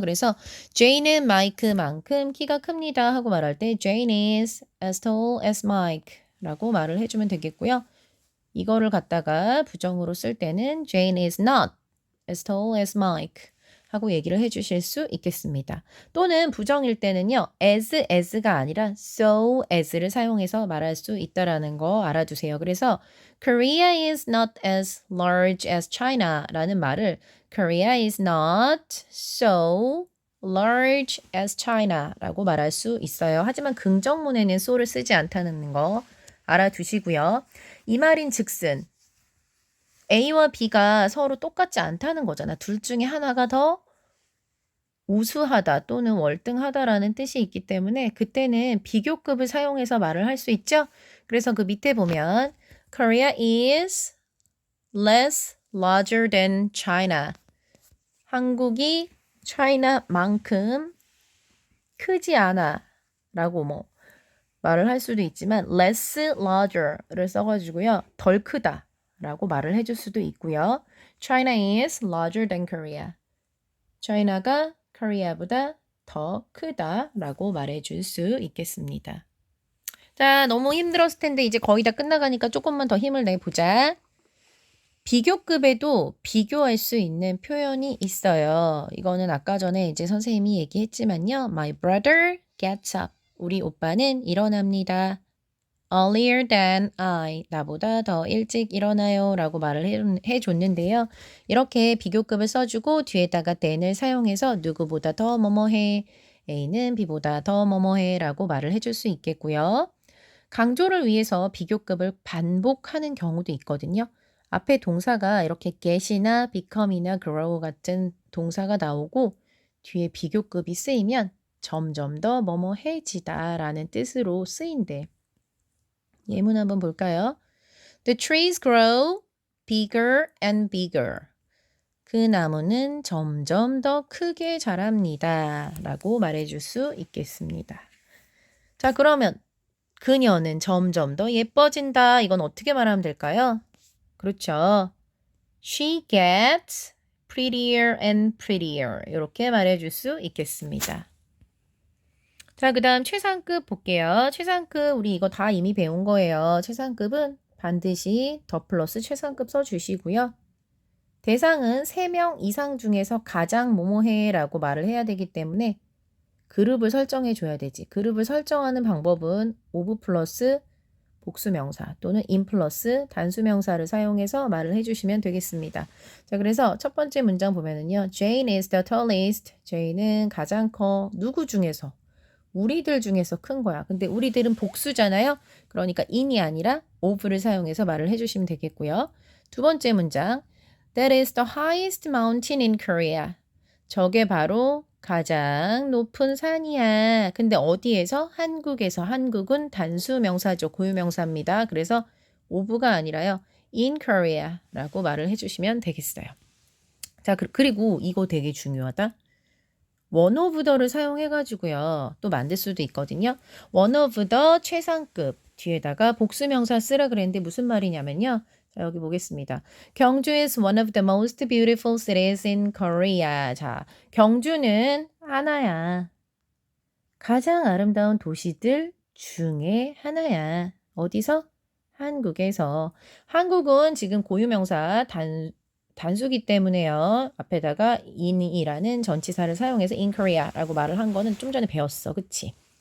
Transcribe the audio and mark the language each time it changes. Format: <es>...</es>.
<ko>그래서 Jane은 Mike만큼 키가 큽니다 하고 말할 때</ko> <en>Jane is as tall as Mike</en> <ko>라고 말을 해주면 되겠고요. 이거를 갖다가 부정으로 쓸 때는</ko> <en>Jane is not as tall as Mike</en> <ko>하고 얘기를 해주실 수 있겠습니다. 또는 부정일 때는요. as가 아니라 so as를 사용해서 말할 수 있다라는 거 알아두세요. 그래서</ko> <en>Korea is not as large as China</en> <ko>라는 말을</ko> <en>Korea is not so large as China</en> <ko>라고 말할 수 있어요. 하지만 긍정문에는 so를 쓰지 않다는 거 알아두시고요. 이 말인 즉슨 A와 B가 서로 똑같지 않다는 거잖아. 둘 중에 하나가 더 우수하다 또는 월등하다라는 뜻이 있기 때문에 그때는 비교급을 사용해서 말을 할 수 있죠. 그래서 그 밑에 보면</ko> <en>Korea is less larger than China.</en> <ko>한국이 China만큼 크지 않아 라고 뭐 말을 할 수도 있지만 less larger를 써가지고요. 덜 크다 라고 말을 해줄 수도 있고요.</ko> <en>China is larger than Korea.</en> <ko>China가 Korea보다 더 크다라고 말해줄 수 있겠습니다. 자, 너무 힘들었을 텐데 이제 거의 다 끝나가니까 조금만 더 힘을 내보자. 비교급에도 비교할 수 있는 표현이 있어요. 이거는 아까 전에 이제 선생님이 얘기했지만요.</ko> <en>My brother gets up.</en> <ko>우리 오빠는 일어납니다.</ko> <en>earlier than I.</en> <ko>나보다 더 일찍 일어나요. 라고 말을 해줬는데요. 이렇게 비교급을 써주고 뒤에다가 than을 사용해서 누구보다 더 뭐뭐해. A는 B보다 더 뭐뭐해. 라고 말을 해줄 수 있겠고요. 강조를 위해서 비교급을 반복하는 경우도 있거든요. 앞에 동사가 이렇게 get이나 become이나 grow 같은 동사가 나오고 뒤에 비교급이 쓰이면 점점 더 뭐뭐해지다 라는 뜻으로 쓰인대. 예문 한번 볼까요?</ko> <en>The trees grow bigger and bigger.</en> <ko>그 나무는 점점 더 크게 자랍니다. 라고 말해줄 수 있겠습니다. 자, 그러면 그녀는 점점 더 예뻐진다. 이건 어떻게 말하면 될까요? 그렇죠.</ko> <en>She gets prettier and prettier.</en> <ko>이렇게 말해줄 수 있겠습니다. 자, 그 다음 최상급 볼게요. 최상급 우리 이거 다 이미 배운 거예요. 최상급은 반드시 더 플러스 최상급 써주시고요. 대상은 3명 이상 중에서 가장 뭐뭐해 라고 말을 해야 되기 때문에 그룹을 설정해 줘야 되지. 그룹을 설정하는 방법은 of 플러스 복수명사 또는 in 플러스 단수명사를 사용해서 말을 해주시면 되겠습니다. 자, 그래서 첫 번째 문장 보면은요.</ko> <en>Jane is the tallest.</en> <ko>Jane은 가장 커. 누구 중에서? 우리들 중에서 큰 거야. 근데 우리들은 복수잖아요. 그러니까 in이 아니라 of를 사용해서 말을 해주시면 되겠고요. 두 번째 문장.</ko> <en>That is the highest mountain in Korea.</en> <ko>저게 바로 가장 높은 산이야. 근데 어디에서? 한국에서. 한국은 단수 명사죠. 고유명사입니다. 그래서 of가 아니라요. in Korea라고 말을 해주시면 되겠어요. 자, 그리고 이거 되게 중요하다. one of the를 사용해가지고요. 또 만들 수도 있거든요. one of the 최상급 뒤에다가 복수명사 쓰라 그랬는데 무슨 말이냐면요. 자, 여기 보겠습니다.</ko> <en>경주 is one of the most beautiful cities in Korea.</en> <ko>자, 경주는 하나야. 가장 아름다운 도시들 중에 하나야. 어디서? 한국에서. 한국은 지금 고유명사 단수기 때문에요. 앞에다가 in이라는 전치사를 사용해서 in Korea라고 말을 한 거는 좀 전에 배웠어. 그치?</ko>